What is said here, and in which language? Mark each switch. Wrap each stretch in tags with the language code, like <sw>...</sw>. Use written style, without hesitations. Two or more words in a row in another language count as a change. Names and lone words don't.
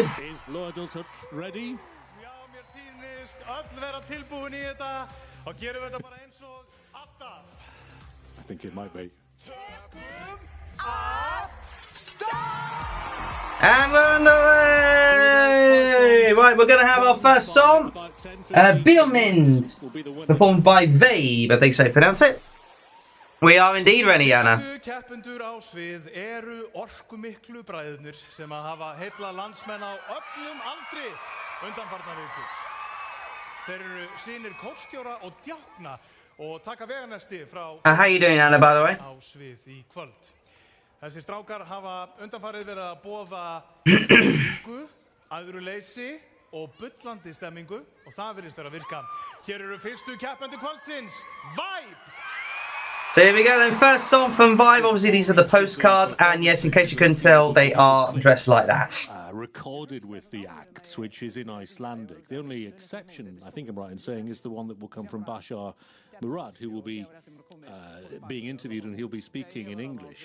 <en>Is Loadalshut ready? I think it might be. And we're on the way! Right, we're going to have our first song. Bjork, performed by Vabe, I think so you pronounce it. We are indeed ready, Anna.</en> <is>Keppendur á svið eru orkumiklu bræðurnir sem að hafa heilla landsmenn á öllum aldri undanfarnar vikur. Þeir eru synir kórstjóra og djákna og taka veganesti frá</is> <en>How you doing, Anna, by the way?</en> <is>á svið í kvöld. Þessi strákar hafa undanfarið verið að boða stemmingu, æðruleysi og bullandi stemmingu og það virðist vera að virka. Hér eru fyrstu keppendur kvöldsins, Vibe!</is> <en>So here we go then, first song from Vibe. Obviously these are the postcards, and yes, in case you couldn't tell, they are dressed like that. Recorded with the act, which is in Icelandic. The only exception, I think I'm right in saying, is the one that will come from Bashar Murad, who will be being interviewed and he'll be speaking in English.</en>